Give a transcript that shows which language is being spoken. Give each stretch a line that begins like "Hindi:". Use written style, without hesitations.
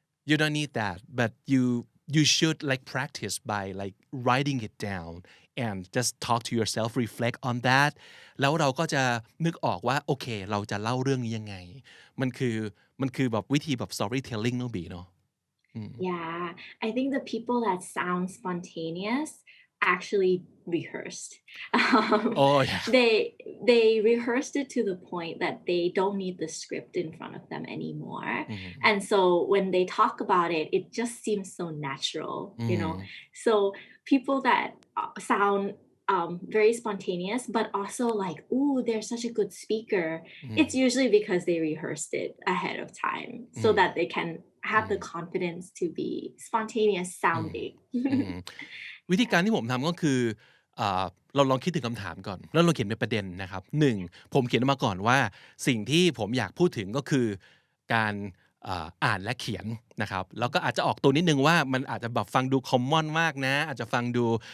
English: you don't need that but you should like practice by like writing it down and just talk to yourself reflect on that
Thai: แล้วเราก็จะนึกออกว่าโอเคเราจะเล่าเรื่องนี้ยังไงมันคือแบบวิธีแบบ storytelling เนอะบีเนาะอืม
English: Yeah, I think the people that sound spontaneous actually rehearsed. Um, oh yeah they rehearsed it to the point that they don't need the script in front of them anymore. อืม And so when they talk about it, it just seems so natural, อืม So people that sound very spontaneous, but also like, ooh, they're such a good speaker. อืม It's usually because they rehearsed it ahead of time อื so ม that they can อื have ม the confidence to be spontaneous อืม sounding.
Thai: อืม วิธีการที่ผมทำก็คือเราลองคิดถึงคำถามก่อนแล้วเราเขียนเป็นประเด็นนะครับหนึ่งผมเขียนออกมาก่อนว่าสิ่งที่ผมอยากพูดถึงก็คือการอ่านและเขียนนะครับแล้วก็อาจจะออกตัวนิดนึงว่ามันอาจจะแบบฟังดูคอมมอนมากนะอาจจะฟังดู